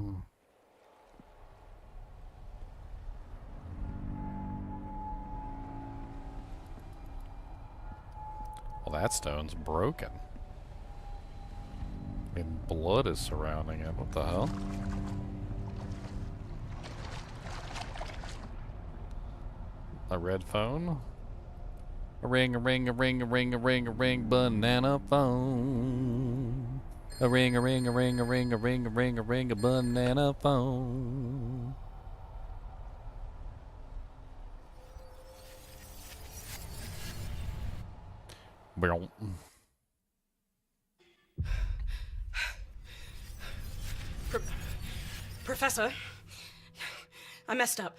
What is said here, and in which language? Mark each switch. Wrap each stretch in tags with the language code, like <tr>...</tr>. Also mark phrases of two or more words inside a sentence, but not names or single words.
<en>Well, that stone's broken. And blood is surrounding it. What the hell? A red phone? A ring, a ring, a ring, a ring, a ring, a ring, banana phone. A ring, a ring, a ring, a ring, a ring, a ring, a ring, a banana phone. Well. Professor, I messed up.</en>